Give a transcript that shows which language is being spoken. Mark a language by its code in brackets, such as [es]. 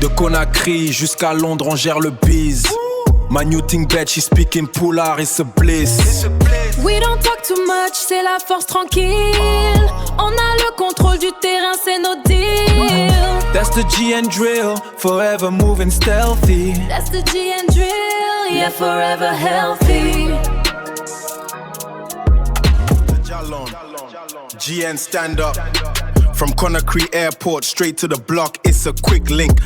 [fr] De Conakry jusqu'à Londres, on gère le biz. [en] My new thing bad, she speaking Poulard, it's a bliss. We don't talk too much, [fr] c'est la force tranquille. On a le contrôle du terrain, c'est notre deal. [en] That's the GN drill, forever moving stealthy. That's the GN drill, yeah, forever healthy. GN stand up. From Conakry Airport straight to the block, it's a quick link.